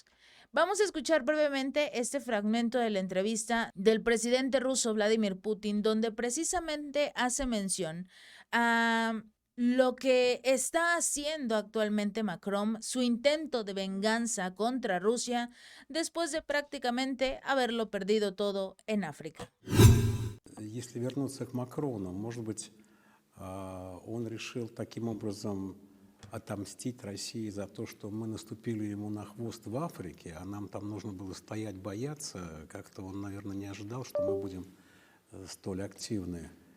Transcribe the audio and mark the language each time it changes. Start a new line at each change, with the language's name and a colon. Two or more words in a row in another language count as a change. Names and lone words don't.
Spanish: Vamos a escuchar brevemente este fragmento de la entrevista del presidente ruso Vladimir Putin, donde precisamente hace mención a lo que está haciendo actualmente Macron, su intento de venganza contra Rusia después de prácticamente haberlo perdido todo en África.
Russian: Если вернуться к Макрону, может быть, он решил таким образом отомстить России за то, что мы наступили ему на хвост в Африке, а нам там нужно было стоять, бояться. Как-то он, наверное, не ожидал, что мы будем столь активны.